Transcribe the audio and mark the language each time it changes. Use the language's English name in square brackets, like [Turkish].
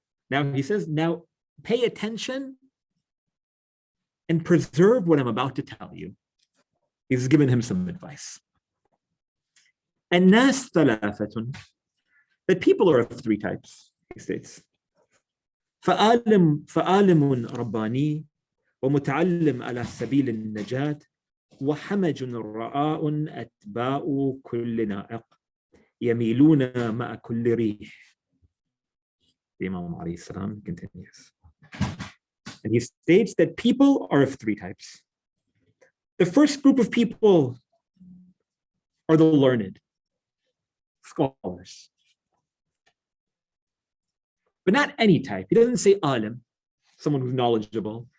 [English] Now he says, now pay attention and preserve what I'm about to tell you. He's given him some advice. [Arabic] الناس ثلاثة. [English] That people are of three types, he states. [Arabic] فعالم رباني ومتعلم على سبيل النجاة وحمج رعاء أتباع كل نائق يميلون مع كل ريح. [English] The Imam alayhi salam continues. And he states that people are of three types. The first group of people are the learned, scholars. But not any type. He doesn't say alim, someone who's knowledgeable.